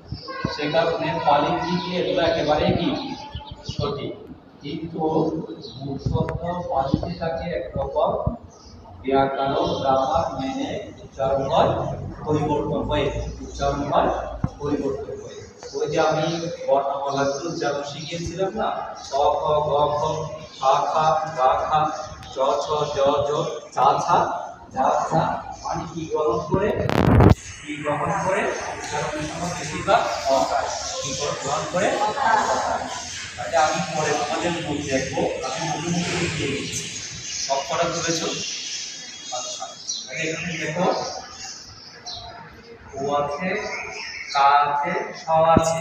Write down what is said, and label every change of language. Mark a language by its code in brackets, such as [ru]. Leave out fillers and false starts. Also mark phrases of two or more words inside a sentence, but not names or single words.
[bn] সে কারণে পালি লিখে এগুলো একেবারেই কি সঠিক, কিন্তু মূল শব্দ পালিতে থাকে একরকম, ব্যাকরণ গ্রামার মেনে উচ্চারণ হয় পরিবর্তন হয়ে ওই যে আমি বর্ণমালাগুলো উচ্চারণ শিখিয়েছিলাম না, ক খ গ খ খা খা গা খা চ ছ জ জ চা ছা যা ছা, মানে কি গ্রহণ করে উচ্চারণের সময় বেশিরভাগ অকার কি গ্রহণ করে অকার। তাহলে আমি পরে তোমাদের মুখ দেখবো, আমি মুখে লিখিয়ে দিচ্ছি। সব করা তুলেছ? আচ্ছা, তাহলে এখানে দেখো ও আছে, কা আছে, স আছে।